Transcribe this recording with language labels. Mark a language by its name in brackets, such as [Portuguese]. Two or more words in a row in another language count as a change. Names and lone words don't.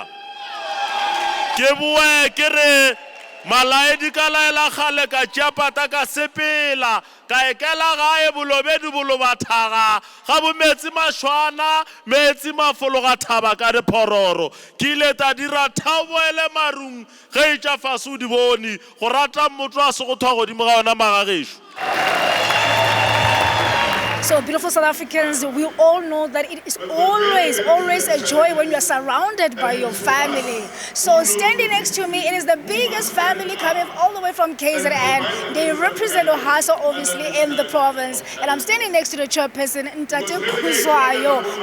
[Northern Sotho] Ke boe ke re malaedi ka laela kgale ka tšeapata ka sepela ka ekela gae bolobedi bolobathaga ga bo metsi mašwana metsi mafologa thaba ka diphororo ke ile ta dira thaboele marung ge e tša fase o di bone go rata motho a se go thwa godimo ga ona magagešo. [English] So beautiful South Africans, we all know that it is always a joy when you are surrounded by your family. So standing next to me, it is the biggest family coming all the way from KZN. They represent Ohasa obviously in the province. And I'm standing next to the chairperson, Ntate Khuzwayo.